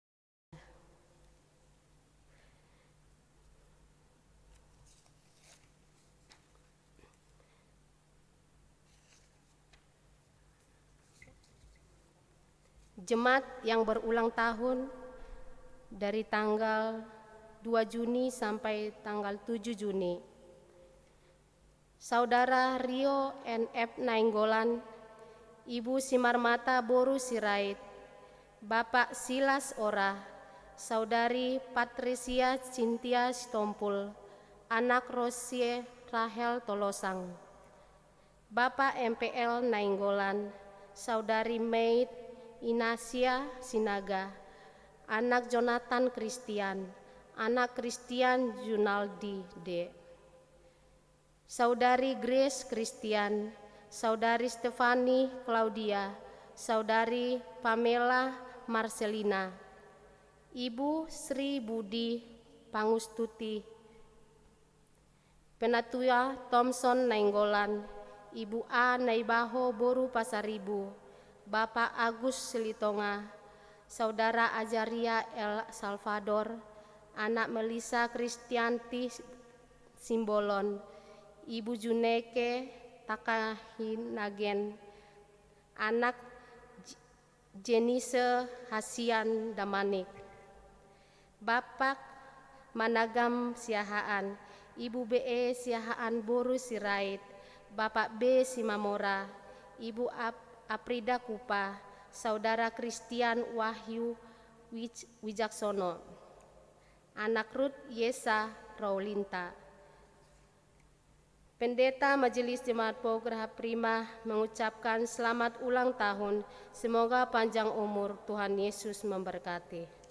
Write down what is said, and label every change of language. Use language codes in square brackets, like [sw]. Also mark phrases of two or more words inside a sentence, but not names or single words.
[id] Jemaat yang berulang tahun dari tanggal 2 Juni sampai tanggal 7 Juni. Saudara Rio NF Nainggolan, Ibu Simarmata Boru Sirait, Bapak Silas Ora, Saudari Patricia Cynthia Sitompul, anak Rosie Rahel Tolosang, Bapak MPL Nainggolan, Saudari Maid Inasia Sinaga, anak Jonathan Christian, anak Christian Junaldi D. Saudari Grace Christian, Saudari Stefani Claudia, Saudari Pamela Marcelina, Ibu Sri Budi Pangustuti, Penatua Thompson Nainggolan, Ibu A Naibaho Boru Pasaribu, Bapak Agus Selitonga, Saudara Ajaria El Salvador, Anak Melisa Kristianti Simbolon, Ibu Juneke Takahinagen, Anak Jenise Hasian Damanik, Bapak Managam Siahaan, Ibu BE Siahaan Boru Sirait, Bapak B Simamora, Ibu Aprida Kupa, Saudara Christian Wahyu Wijaksono, Anak Ruth Yesa Raulinta. Pendeta Majelis Jemaat Paugraha Prima mengucapkan selamat ulang tahun, semoga panjang umur, Tuhan Yesus memberkati.